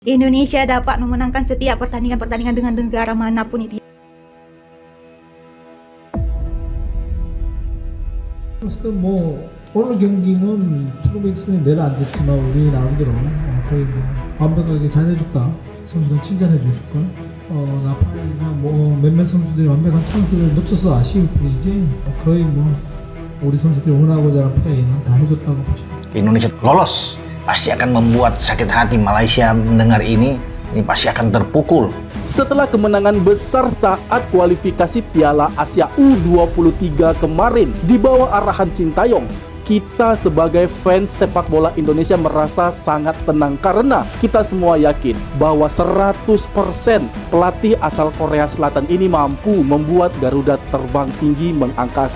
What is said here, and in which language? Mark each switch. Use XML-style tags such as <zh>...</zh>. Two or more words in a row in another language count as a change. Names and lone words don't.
<id>Indonesia dapat memenangkan setiap pertandingan dengan negara manapun itu.</id> <ko>어쨌든 오늘 경기는 프로맥스는 내려앉았지만 우리 나름대로 거의 완벽하게 잘해줬다. 선수들 칭찬해줄 걸. 나팔이나 몇몇 선수들이 완벽한 찬스를 놓쳐서 아쉬울 뿐이지 거의 우리 선수들이 원하고자 하는 플레이는 다 해줬다고 보시면.</ko> <id>Indonesia lolos pasti akan membuat sakit hati Malaysia mendengar ini pasti akan terpukul. Setelah kemenangan besar saat kualifikasi Piala Asia U23 kemarin di bawah arahan Sintayong, kita sebagai fans sepak bola Indonesia merasa sangat tenang karena kita semua yakin bahwa 100% pelatih asal Korea Selatan ini mampu membuat Garuda terbang tinggi mengangkasa.</id>